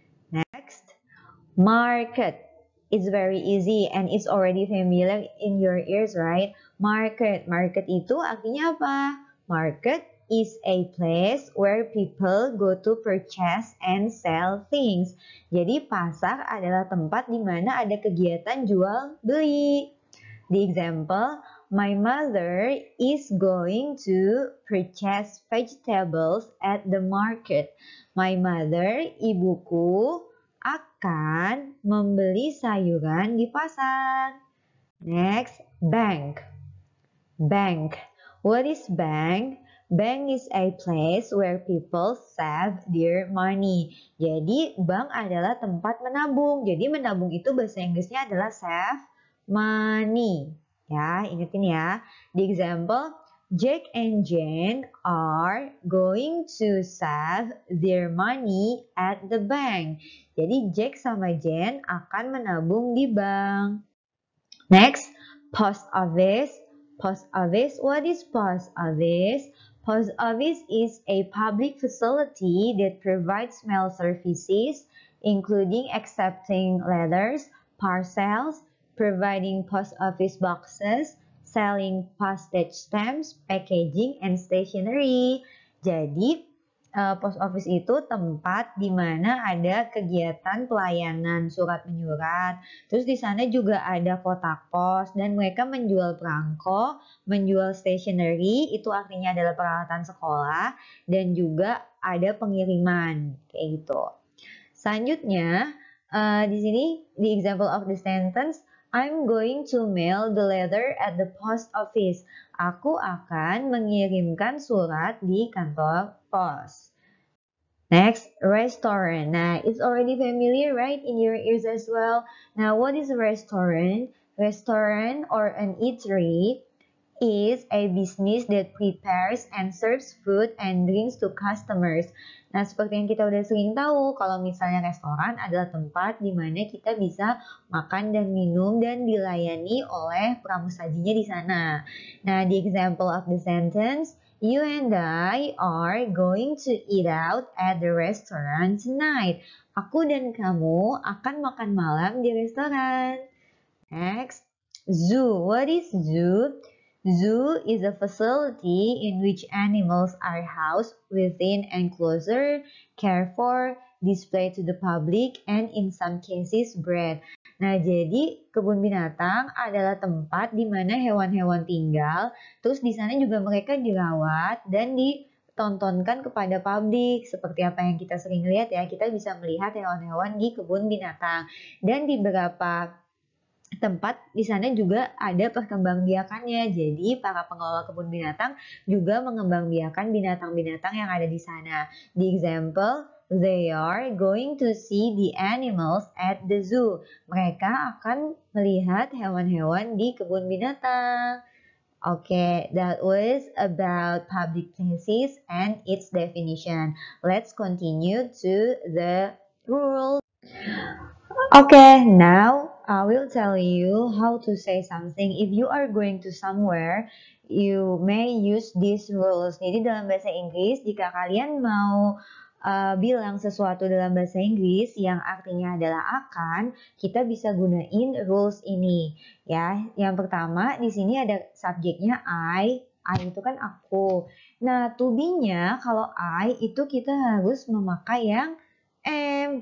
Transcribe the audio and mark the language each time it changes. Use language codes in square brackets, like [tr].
[en] Next, market. It's very easy and it's already familiar in your ears, right? Market. Market [id] itu artinya apa? [en] Market is a place where people go to purchase and sell things. [id] Jadi pasar adalah tempat di mana ada kegiatan jual beli. [en] The example, my mother is going to purchase vegetables at the market. My mother, [id] ibuku, akan membeli sayuran di pasar. [en] Next, bank. Bank. What is bank? Bank is a place where people save their money. [id] Jadi, bank adalah tempat menabung. Jadi, menabung itu bahasa Inggrisnya adalah [en] save money. [id] Ya, ingetin ya. [en] The example, Jack and Jane are going to save their money at the bank. [id] Jadi, Jack sama Jane akan menabung di bank. [en] Next, post office. Post office. What is post office? Post office is a public facility that provides mail services, including accepting letters, parcels, providing post office boxes, selling postage stamps, packaging, and stationery. [id] Jadi, post office itu tempat di mana ada kegiatan pelayanan surat menyurat. Terus di sana juga ada kotak pos dan mereka menjual perangko, menjual stationery, itu artinya adalah peralatan sekolah, dan juga ada pengiriman kayak gitu. Selanjutnya, di sini [en] the example of the sentence, I'm going to mail the letter at the post office. [id] Aku akan mengirimkan surat di kantor pos. [en] Next, restaurant. Nah, it's already familiar, right, in your ears as well. Now, what is a restaurant? Restaurant or an eatery is a business that prepares and serves food and drinks to customers. [id] Nah, seperti yang kita udah sering tahu, kalau misalnya restoran adalah tempat di mana kita bisa makan dan minum dan dilayani oleh pramusajinya di sana. [en] Nah, the example of the sentence, you and I are going to eat out at the restaurant tonight. [id] Aku dan kamu akan makan malam di restoran. [en] Next, zoo. What is zoo? Zoo is a facility in which animals are housed within enclosure, cared for, displayed to the public, and in some cases bred. [id] Nah, jadi kebun binatang adalah tempat di mana hewan-hewan tinggal, terus di sana juga mereka dirawat dan ditontonkan kepada publik. Seperti apa yang kita sering lihat ya, kita bisa melihat hewan-hewan di kebun binatang. Dan di beberapa tempat di sana juga ada perkembangbiakannya. Jadi para pengelola kebun binatang juga mengembangbiakan binatang-binatang yang ada di sana. [en] The example, they are going to see the animals at the zoo. [id] Mereka akan melihat hewan-hewan di kebun binatang. [en] Okay, that was about public places and its definition. Let's continue to the rules. Okay, now I will tell you how to say something. If you are going to somewhere, you may use these rules. [id] Jadi dalam bahasa Inggris, jika kalian mau bilang sesuatu dalam bahasa Inggris yang artinya adalah akan, kita bisa gunain rules ini. Ya, yang pertama di sini ada subjeknya I itu kan aku. Nah, to be-nya kalau I itu kita harus memakai yang am.